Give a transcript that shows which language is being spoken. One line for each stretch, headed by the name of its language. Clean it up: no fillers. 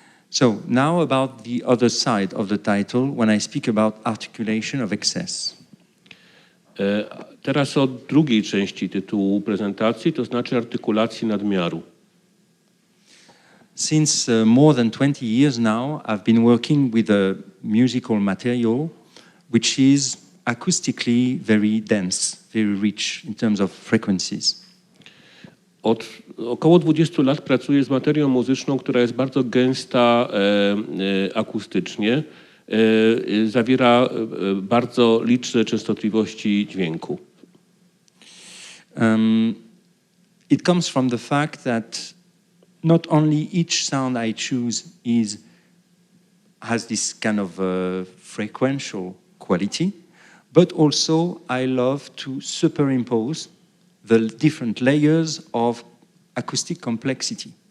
English: So now about the other side of the title, when I speak about articulation of excess.
Polish: Teraz o drugiej części tytułu prezentacji, to znaczy artykulacji nadmiaru.
English: Since more than 20 years now, I've been working with a musical material which is acoustically very dense, very rich in terms of frequencies.
Polish: Od około 20 lat pracuję z materią muzyczną, która jest bardzo gęsta akustycznie, zawiera bardzo liczne częstotliwości dźwięku.
English: It comes from the fact that not only each sound I choose has this kind of frequential quality, but also I love to superimpose the different layers of acoustic complexity.